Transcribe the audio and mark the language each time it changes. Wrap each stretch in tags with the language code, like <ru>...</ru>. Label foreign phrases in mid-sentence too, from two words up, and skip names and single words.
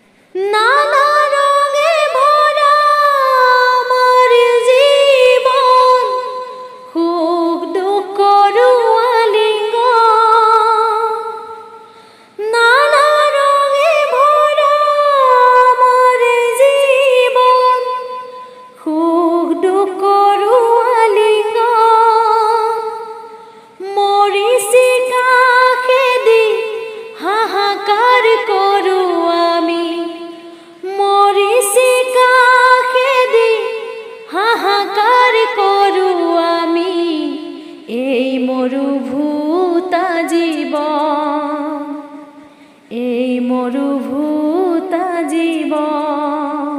<bn>নানা রঙে ভরা আমার জীবন, সুখ দুঃখ আলিঙ্গন। নানা রঙে ভরা আমার জীবন, সুখ দুঃখ আলিঙ্গন।</bn> <as>মরিচিকা খেদি হাহাকাৰ কৰো আমি, মরিচিকা খেদি হাহাকাৰ কৰো আমি। এই মৰুভূতা জীৱন, এই মৰুভূতা জীৱন।</as>